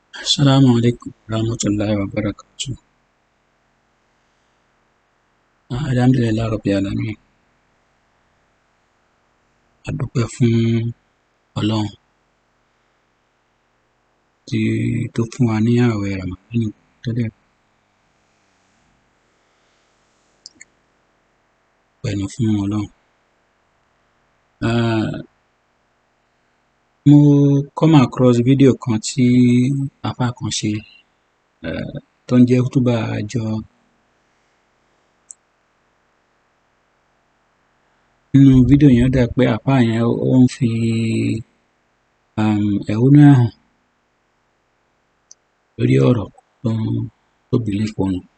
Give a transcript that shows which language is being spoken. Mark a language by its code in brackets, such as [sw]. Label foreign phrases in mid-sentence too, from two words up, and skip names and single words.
[ar] السلام عليكم ورحمة الله وبركاته. الحمد لله رب العالمين. [yo] A dúpẹ́ fún Ọlọ́run tó fún wa ní ààwẹ̀ Ramadan tó dẹ̀ pẹ̀lú fún Ọlọ́run. Mo [en] come across [yo] fídíò kan tí àfá kan ṣe tó ń jẹ́ khutba àjọ. Nínú fídíò yẹn ó dà pé àfá yẹn ó ń fi ẹ̀hónú hàn lórí ọ̀rọ̀ tó believe òun.